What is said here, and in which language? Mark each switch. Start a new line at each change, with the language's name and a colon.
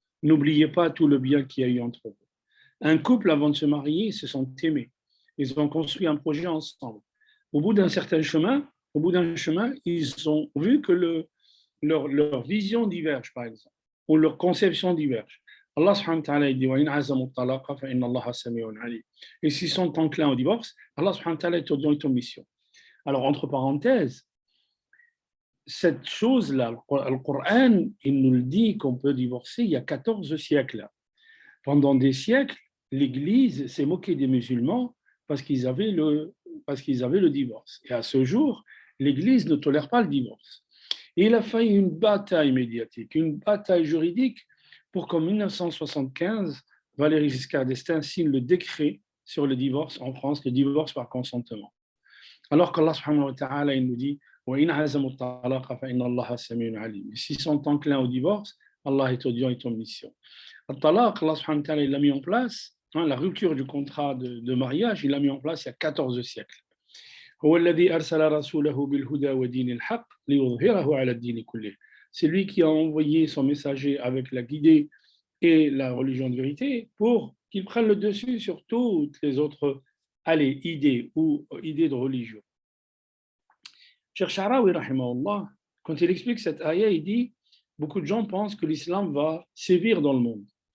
French: N'oubliez pas tout le bien qu'il y a eu entre vous. Un couple, avant de se marier, ils se sont aimés. Ils ont construit un projet ensemble. Au bout d'un chemin, ils ont vu que leur vision diverge, par exemple, ou leur conception diverge.
Arabic: Allah subhanahu wa ta'ala dit وَإِنْ عَزَمُوا الطَّلَاقَ فَإِنَّ اللَّهَ سَمِيعٌ عَلِيمٌ.
French: Et s'ils sont enclins au divorce, Allah subhanahu wa ta'ala est dans ton mission. Alors, entre parenthèses, cette chose-là, le Coran, il nous le dit qu'on peut divorcer il y a 14 siècles. Pendant des siècles, l'Église s'est moquée des musulmans parce qu'ils avaient le divorce. Et à ce jour, l'Église ne tolère pas le divorce. Et il a fallu une bataille médiatique, une bataille juridique pour qu'en 1975, Valéry Giscard d'Estaing signe le décret sur le divorce en France, le divorce par consentement.
Arabic: Alors qu'Allah subhanahu wa ta'ala,
French: il nous dit
Arabic: وَإِنْ عَزَمُوا الطَّلَاقَ فَإِنَّ اللَّهَ سَمِيعٌ عَلِيمٌ.
French: S'ils sont enclins au divorce, Allah est audient et omniscient. Le talaq, Allah subhanahu wa ta'ala, il l'a mis en place la rupture du contrat de mariage, il l'a mis en place il y a 14 siècles.
Arabic: هو الذي أرسل رسوله بالهدى ودين الحق ليظهره على الدين كله.
French: C'est lui qui a envoyé son messager avec la guidée et la religion de vérité pour qu'il prenne le dessus sur toutes les autres idées ou idées de religion. Cheikh Sha'rawi, rahimahullah, quand il explique cette ayah, il dit beaucoup de gens pensent que l'islam va sévir dans le monde.